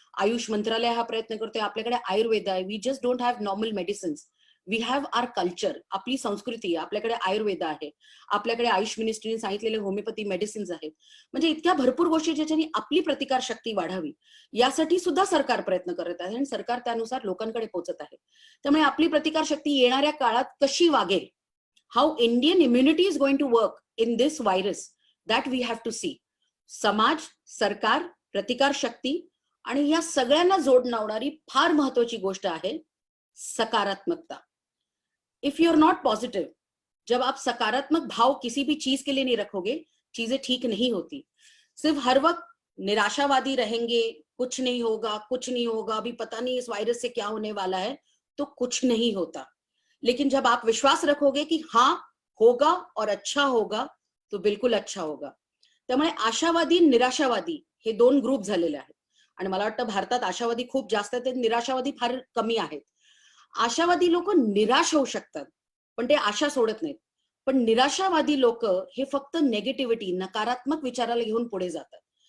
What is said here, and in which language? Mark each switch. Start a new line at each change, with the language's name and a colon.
Marathi: आयुष मंत्रालय हा प्रयत्न करतोय. आपल्याकडे आयुर्वेद आहे.
English: We just don't have normal medicines. We have our culture,
Marathi: आपली संस्कृती आहे. आपल्याकडे आयुर्वेद आहे, आपल्याकडे आयुष मिनिस्ट्रीने सांगितलेले होमिओपॅथी मेडिसिन्स आहेत. म्हणजे इतक्या भरपूर गोष्टी ज्याच्याने आपली प्रतिकार शक्ती वाढावी, यासाठी सुद्धा सरकार प्रयत्न करत आहे आणि सरकार त्यानुसार लोकांकडे पोहोचत आहे. त्यामुळे आपली प्रतिकार शक्ती येणाऱ्या काळात कशी वागेल,
English: how Indian immunity is going to work in this virus, that we have to see.
Marathi: समाज, सरकार, प्रतिकार शक्ती आणि या सगळ्यांना जोडणारी फार महत्वाची गोष्ट आहे सकारात्मकता.
English: if you are not positive,
Hindi: जब आप सकारात्मक भाव किसी भी चीज के लिए नहीं रखोगे, चीजें ठीक नहीं होती. सिर्फ हर वक्त निराशावादी रहेंगे, कुछ नहीं होगा, अभी पता नहीं इस वायरस से क्या होने वाला है, तो कुछ नहीं होता. लेकिन जब आप विश्वास रखोगे की हाँ होगा और अच्छा होगा, तो बिलकुल अच्छा होगा.
Marathi: त्यामुळे आशावादी, निराशावादी हे 2 ग्रुप झालेले आहेत. आणि मला वाटतं भारतात आशावादी खूप जास्त आहेत, निराशावादी फार कमी आहेत. आशावादी लोक निराश होऊ शकतात, पण ते आशा सोडत नाहीत. पण निराशावादी लोक हे फक्त नेगेटिव्हिटी, नकारात्मक विचाराला घेऊन पुढे जातात.